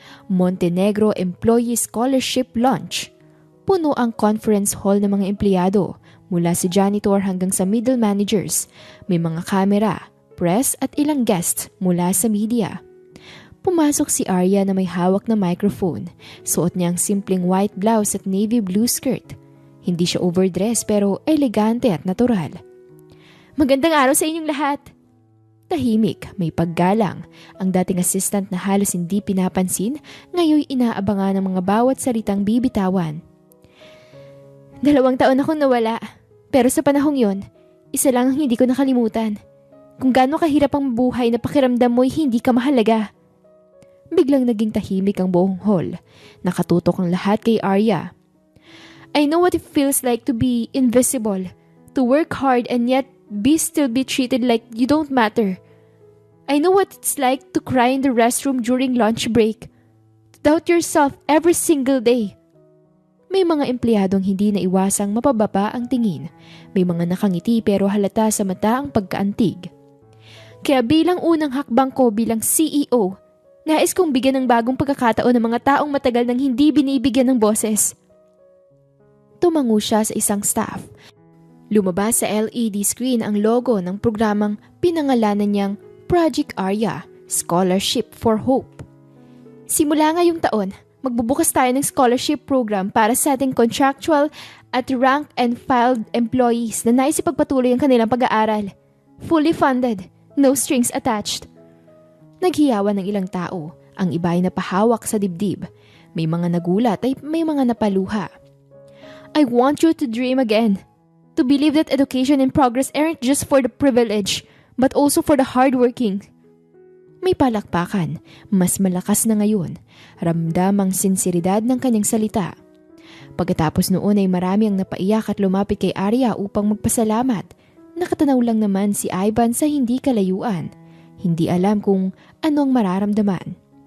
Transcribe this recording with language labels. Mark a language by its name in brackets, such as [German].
[English] Montenegro Employee Scholarship Launch. [Filipino] Puno ang conference hall ng mga empleyado, mula sa janitor hanggang sa middle managers. May mga kamera, press at ilang guests mula sa media. Pumasok si Arya na may hawak na microphone. Suot niya ang simpleng white blouse at navy blue skirt. Hindi siya overdress pero elegante at natural. Magandang araw sa inyong lahat! Tahimik, may paggalang. Ang dating assistant na halos hindi pinapansin, ngayon inaabangan ng mga bawat salitang bibitawan. 2 taon akong nawala, pero sa panahong yon, isa lang ang hindi ko nakalimutan. Kung gaano kahirap ang buhay na pakiramdam mo'y hindi ka mahalaga. Biglang naging tahimik ang buong hall. Nakatutok ang lahat kay Arya. [English] I know what it feels like to be invisible, to work hard and yet still be treated like you don't matter. I know what it's like to cry in the restroom during lunch break, to doubt yourself every single day. [Filipino] May mga empleyadong hindi naiwasang mapababa ang tingin. May mga nakangiti pero halata sa mata ang pagkaantig. Kaya bilang unang hakbang ko bilang CEO, nais kong bigyan ng bagong pagkakataon ng mga taong matagal nang hindi binibigyan ng boses. Tumango siya sa isang staff. Lumabas sa LED screen ang logo ng programang pinangalanan niyang Project Arya, Scholarship for Hope. Simula ngayong taon, magbubukas tayo ng scholarship program para sa ating contractual at rank and filed employees na nais ipagpatuloy ang kanilang pag-aaral. [English] Fully funded, no strings attached. [Filipino] Naghiyawan ng ilang tao, ang iba ay napahawak sa dibdib. May mga nagulat ay may mga napaluha. [English] I want you to dream again. To believe that education and progress aren't just for the privileged, but also for the hardworking. [Filipino] May palakpakan, mas malakas na ngayon. Ramdam ang sinseridad ng kanyang salita. Pagkatapos noon ay marami ang napaiyak at lumapit kay Arya upang magpasalamat. Nakatanaw lang naman si Ivan sa hindi kalayuan. Hindi alam kung ano ang mararamdaman.